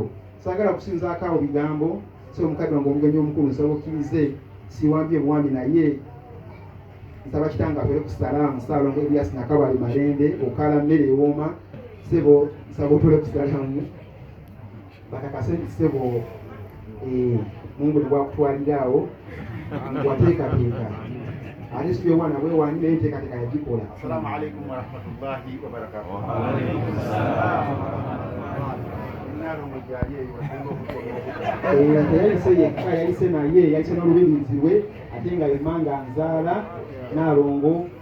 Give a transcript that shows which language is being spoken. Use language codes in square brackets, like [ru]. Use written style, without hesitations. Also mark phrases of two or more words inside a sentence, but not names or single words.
[lg] Saagala kusinzaako awo bigambo, so omukadde wange omugenyi omukulu nsaba okkirize, siwambye buwambi naye nsaba kitanga atwere ku salaamu Ssaalongo Elias Nakabali Malembe, okala mmere ewooma, sebo nsaba otwere ku salaamu bakakase nti sebo Mungu tebwakutwalira awo wateekateeka ate si byewaana bwewaani naye enteekateeka yagikola. [ar] السلام عليكم ورحمة الله وبركاته. [lg] Yayise yekka, yayise naye, yayise n'olubirizi lwe, ate nga yemanga nzaala Naalongo.